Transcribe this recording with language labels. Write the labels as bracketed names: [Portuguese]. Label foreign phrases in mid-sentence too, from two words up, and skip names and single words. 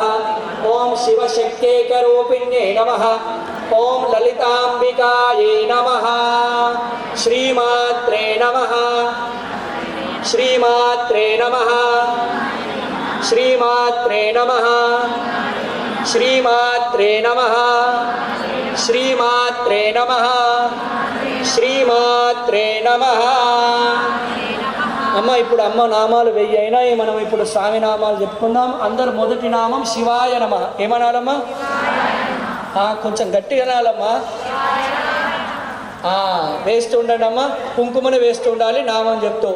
[Sanskrit] ओम शिवशक्त्यैकरूपिण्यै नमः ओम ललिताम्बिकायै नमः श्रीमात्रे नमः श्रीमात्रे नमः श्रीमात्रे नमः श्रीमात्रे नमः श्रीमात्रे नमः श्रीमात्रे नमः [Telugu] అమ్మ ఇప్పుడు అమ్మ నామాలు 1000 అయినాయి. మనం ఇప్పుడు స్వామి నామాలు చెప్పుకుందాం. అందరు మొదటి నామం [Sanskrit] శివాయ నమః. [Telugu] ఏమనాలమ్మా? కొంచెం గట్టిగా అనాలమ్మా. వేస్తూ ఉండండి అమ్మ. కుంకుమని వేస్తూ ఉండాలి నామం చెప్తూ.